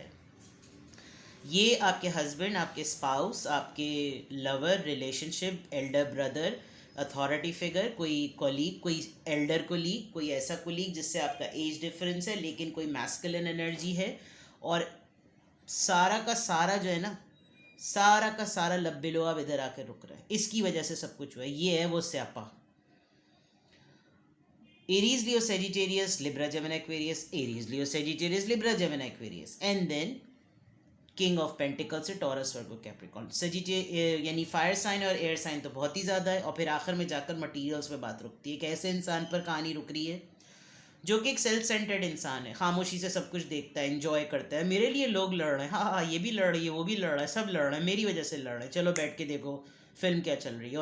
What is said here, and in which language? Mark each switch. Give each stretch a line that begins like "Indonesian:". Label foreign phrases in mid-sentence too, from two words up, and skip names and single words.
Hindi: ये आपके हस्बैंड, आपके स्पाउस, आपके
English: lover, relationship, elder brother, authority figure,
Hindi: कोई कोलीग, कोई
English: elder colleague,
Hindi: कोई ऐसा कोलीग जिससे आपका
English: age difference
Hindi: है लेकिन कोई
English: masculine energy
Hindi: है। और सारा का सारा जो है ना, सारा का सारा लब्बेलो अब इधर आकर रुक रहा है, इसकी वजह से सब कुछ हुआ है। ये है वो स्यापा। Aries, Leo, Sagittarius, Libra, Gemini, Aquarius, Aries, Leo, Sagittarius, Libra, Gemini, Aquarius,
English: and then
Hindi: किंग ऑफ पेंटिकल से टॉरस, वर्गो, कैप्रिकॉर्न। सजिटेरियस यानी
English: fire sign
Hindi: और
English: air sign
Hindi: तो बहुत ही ज़्यादा है, और फिर आखिर में जाकर मटीरियल्स पे बात रुकती है। एक ऐसे इंसान पर कहानी रुक रही है जो कि एक
English: self centred
Hindi: इंसान है, खामोशी से सब कुछ देखता है, एंजॉय करता है। मेरे लिए लोग लड़ रहे हैं, हाँ हाँ ये भी लड़ रही है, वो भी लड़ रहा है, सब लड़ रहे हैं, मेरी वजह से लड़ रहे हैं, चलो बैठ के देखो फिल्म क्या चल रही है।